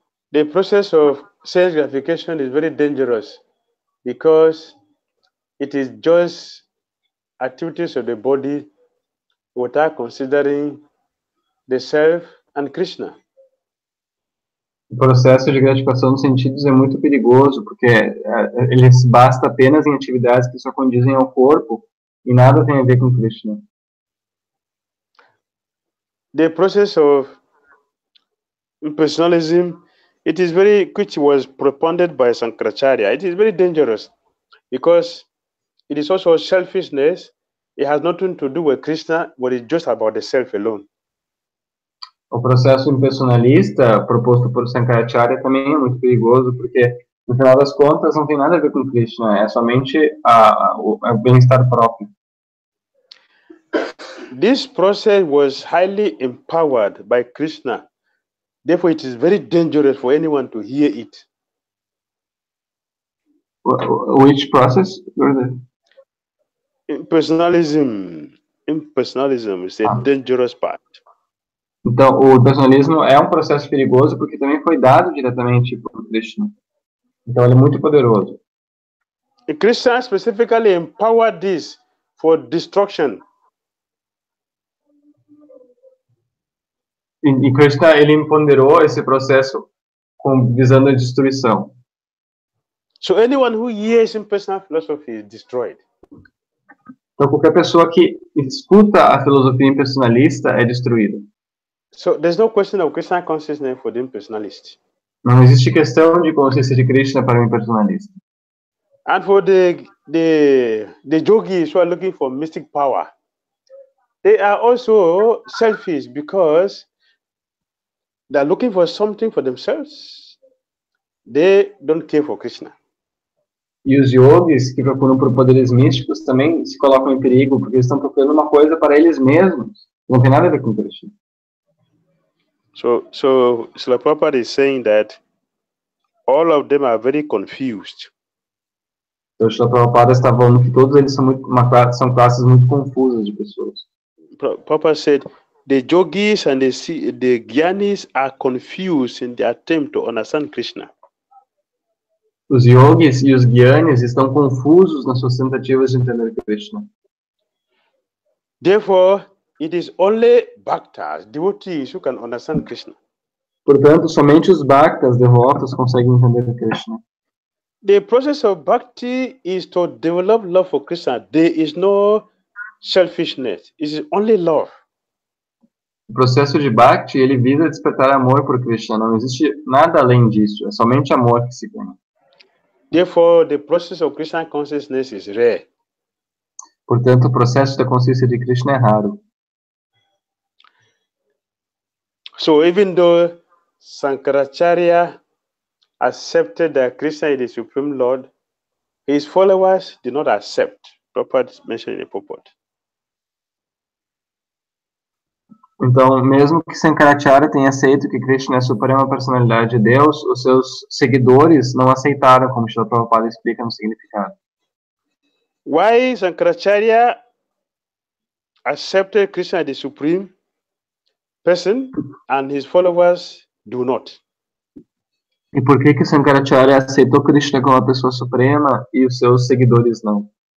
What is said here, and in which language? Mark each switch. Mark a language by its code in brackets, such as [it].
[en] The process of sense gratification is very dangerous because it is just activities of the body without considering the self and Krishna. [pt] O processo de gratificação dos sentidos é muito perigoso, porque ele se basta apenas em atividades que só condizem ao corpo e nada tem a ver com Krishna. [en] The process of impersonalism, it is which was propounded by Sankaracharya. It is very dangerous because it is also selfishness. It has nothing to do with Krishna, but it's just about the self alone. [pt] O processo impersonalista proposto por Sankaracharya também é muito perigoso, porque, no final das contas, não tem nada a ver com Krishna, é somente o bem-estar próprio. [en] This process was highly empowered by Krishna. Therefore, it is very dangerous for anyone to hear it. Which process? Impersonalism is a dangerous part. [pt] Então, o impersonalismo é um processo perigoso porque também foi dado diretamente por Krishna. Então, ele é muito poderoso. [en] Krishna specifically empowered this for destruction. [pt] E Krishna, ele empoderou esse processo visando a destruição. [en] So anyone who hears impersonal philosophy is destroyed. [pt] Então, qualquer pessoa que escuta a filosofia impersonalista é destruída. [en] So there's no question of Krishna consciousness for the impersonalist. [pt] Não existe questão de consciência de Krishna para o impersonalista. [en] And for the yogis who are looking for mystic power, they are also selfish because they are looking for something for themselves. They don't care for Krishna. [pt] E os yogis que procuram por poderes místicos também se colocam em perigo porque eles estão procurando uma coisa para eles mesmos. Não tem nada a ver com Krishna. [en] So Srila Prabhupada is saying that all of them are very confused. [pt] Então, o Prabhupada está falando que todos eles são classes muito confusas de pessoas. [en] Prabhupada said the yogis and the gyanis are confused in the attempt to understand Krishna. [pt] Os yogis e os gyanis estão confusos nas suas tentativas de entender Krishna. [en] Therefore, it is only bhaktas, devotees, who can understand Krishna. [pt] Portanto, somente os bhaktas, devotos, conseguem entender Krishna. [en] The process of bhakti is to develop love for Krishna. There is no selfishness. It is only love. [pt] O processo de bhakti, ele visa despertar amor por Krishna. Não existe nada além disso. É somente amor que se ganha. [en] Therefore, the process of Krishna consciousness is rare. [pt] Portanto, o processo da consciência de Krishna é raro. [en] So even though Sankaracharya accepted that Krishna is the Supreme Lord, his followers did not accept. Prabhupada mentioned in the purport. [pt] Então, mesmo que Sankaracharya tenha aceito que Krishna é a suprema personalidade de Deus, os seus seguidores não aceitaram, como Srila Prabhupada explica no significado. [en] Why Sankaracharya accepted Krishna as the Supreme Person and his followers do not? [pt] E por que Sankaracharya aceitou Krishna como a pessoa suprema e os seus seguidores não?